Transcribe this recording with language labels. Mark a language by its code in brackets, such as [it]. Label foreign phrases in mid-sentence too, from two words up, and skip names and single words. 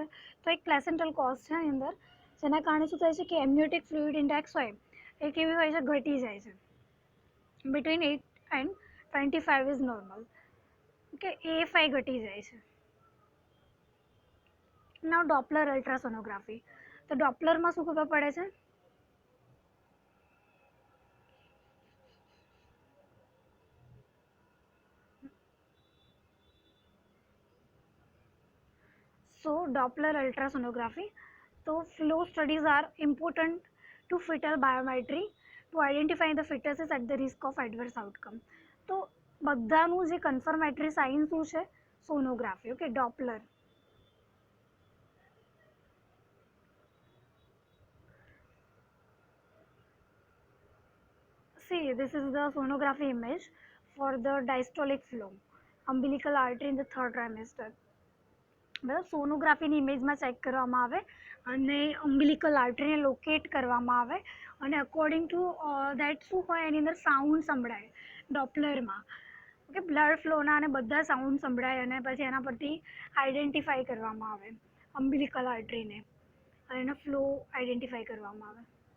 [gu] તો એક [en] placental cause [gu] છે એની અંદર, જેના કારણે શું થાય છે કે [en] amniotic fluid index [gu] હોય એ કેવી હોય છે, ઘટી જાય છે. [en] between 8 and 25 is normal. [gu] ઓકે, AFI ઘટી જાય છે. [en] now Doppler ultrasonography. [gu] તો ડોપલરમાં શું ખબર પડે છે? [en] So Doppler ultrasonography. So flow studies are important to fetal biometry to identify the fetuses at the risk of adverse outcome. [gu] તો બધાનું જે કન્ફર્મેટરી સાઇન શું છે? [en] sonography. okay, Doppler. See, this is the sonography image for the diastolic flow, umbilical artery in the third trimester. [gu] બરાબર, [en] sonographyની imageમાં [gu] ચેક કરવામાં આવે અને [en] umbilical arteryને [gu] લોકેટ કરવામાં આવે અને [en] according to that [gu] શું હોય એની અંદર સાઉન્ડ સંભળાય ડોપલરમાં. ઓકે, [en] blood flowના [gu] અને બધા સાઉન્ડ સંભળાય અને પછી એના પરથી આઈડેન્ટિફાઈ કરવામાં આવે [en] umbilical arteryને [gu] અને એનો ફ્લો આઈડેન્ટિફાઈ કરવામાં આવે.